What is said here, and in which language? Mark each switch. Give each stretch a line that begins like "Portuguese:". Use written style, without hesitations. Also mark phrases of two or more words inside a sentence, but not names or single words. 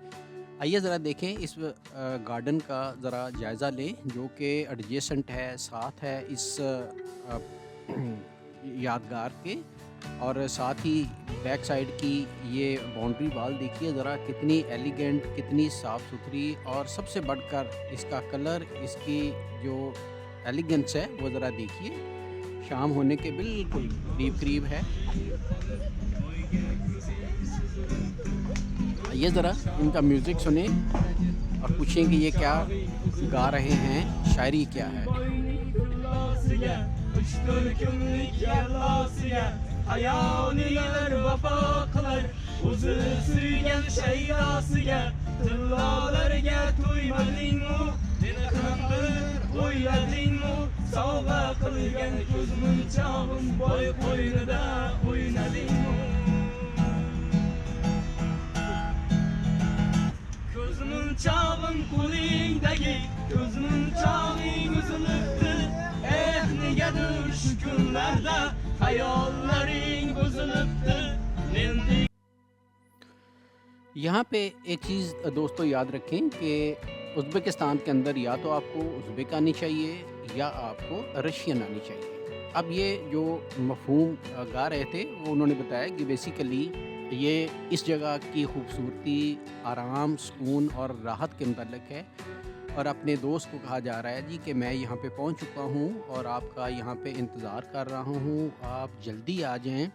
Urdu: آئیے ذرا دیکھیں، اس گارڈن کا ذرا جائزہ لیں جو کہ ایڈجیسنٹ ہے، ساتھ ہے اس یادگار کے، اور ساتھ ہی
English: back side
Urdu: کی یہ
English: boundary wall
Urdu: دیکھیے ذرا کتنی ایلیگینٹ، کتنی صاف ستھری، اور سب سے بڑھ کر اس کا کلر، اس کی جو ایلیگینس ہے وہ ذرا دیکھیے. شام ہونے کے بالکل قریب قریب ہے۔ یہ ذرا ان کا میوزک سنے اور پوچھیں کہ یہ کیا گا رہے ہیں، شاعری کیا ہے. Uçtur gümrük yerlasıya, hayaliler vefaklar,
Uzbek: O'zi suygan shayrosiga tillolarga to'ymadingmi meni ham bir o'yladingmi sovg'a qilgan ko'zmunchog'im boy qo'ynida o'ynadingmi ko'zmunchog'im qo'lingdagi ko'zmunchog'ing uzilibdi negadir shu kunlarda hayollaring buzilibdi mendek
Urdu: یہاں پہ ایک چیز دوستو یاد رکھیں کہ ازبکستان کے اندر یا تو آپ کو ازبک آنی چاہیے یا آپ کو رشین آنی چاہیے. اب یہ جو مفہوم گا رہے تھے وہ انہوں نے بتایا کہ بیسکلی یہ اس جگہ کی خوبصورتی، آرام، سکون اور راحت کے متعلق ہے اور اپنے دوست کو کہا جا رہا ہے جی کہ میں یہاں پہ پہنچ چکا ہوں اور آپ کا یہاں پہ انتظار کر رہا ہوں، آپ جلدی آ جائیں.